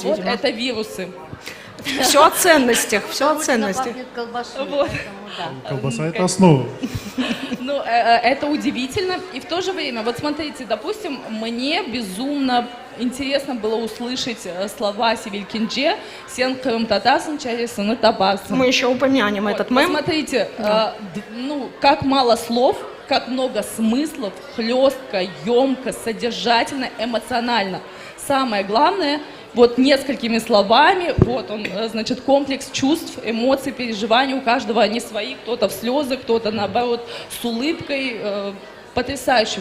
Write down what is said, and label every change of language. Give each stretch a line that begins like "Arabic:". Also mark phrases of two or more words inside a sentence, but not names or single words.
Russian: но вот видимо. это вирусы. Все о ценностях, все о ценностях. Вот. Колбаса – это основа. Ну, это удивительно. И в то же время, вот смотрите, допустим, мне безумно интересно было услышать слова Севилькинже
Crimean Tatar: «Сен крым татасын чаресыны табасын».
Russian: Мы еще упомянем вот этот мем. Смотрите, ну, как мало слов, как много смыслов, хлестко, емко, содержательно, эмоционально. Самое главное – вот несколькими словами, вот он, значит, комплекс чувств, эмоций, переживаний, у каждого они свои, кто-то в слезы, кто-то, наоборот, с улыбкой, потрясающе.